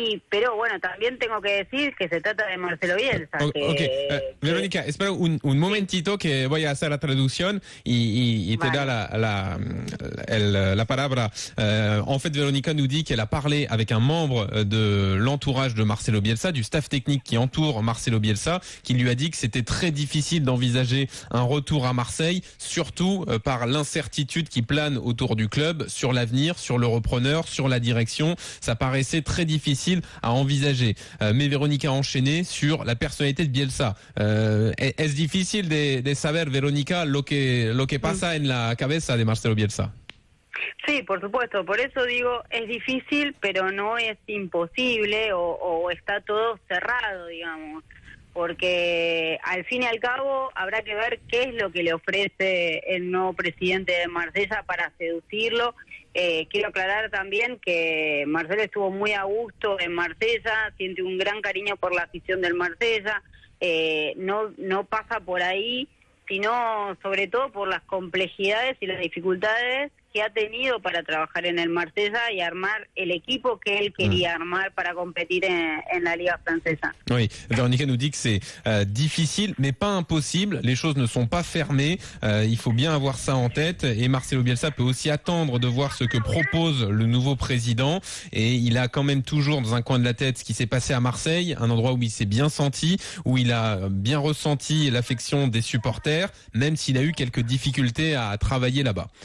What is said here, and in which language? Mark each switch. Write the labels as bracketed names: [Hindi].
[Spanish] Pero bueno, también tengo que decir que se trata de Marcelo Bielsa. Verónica, espera un momentito que voy a hacer la traducción y te vale. da la palabra. [French] En fait, Verónica nous dit qu'elle a parlé avec un membre de l'entourage de Marcelo Bielsa, du staff technique qui entoure Marcelo Bielsa, qui lui a dit que c'était très difficile d'envisager un retour à Marseille, surtout par l'incertitude qui plane autour du club, sur l'avenir, sur le repreneur, sur la direction. Ça paraissait très difficile à envisager. Mais Verónica a enchaîné sur la personnalité de Bielsa. [Spanish] ¿Es difícil de saber, Verónica, lo que pasa en la cabeza de Marcelo Bielsa? Sí, por supuesto. Por eso digo, es difícil, pero no es imposible o está todo cerrado, digamos. Porque al fin y al cabo habrá que ver qué es lo que le ofrece el nuevo presidente de Marsella para seducirlo. Quiero aclarar también que Marcelo estuvo muy a gusto en Marsella, siente un gran cariño por la afición del Marsella, no pasa por ahí, sino sobre todo por las complejidades y las dificultades que ha tenido para trabajar en el Marsella y armar el equipo que él quería armar para competir en la Liga francesa. [French] Oui, Véronica nous dit que c'est difficile, mais pas impossible. Les choses ne sont pas fermées. Il faut bien avoir ça en tête. Et Marcelo Bielsa peut aussi attendre de voir ce que propose le nouveau président. Et il a quand même toujours dans un coin de la tête ce qui s'est passé à Marseille, un endroit où il s'est bien senti, où il a bien ressenti l'affection des supporters, même s'il a eu quelques difficultés à travailler là-bas.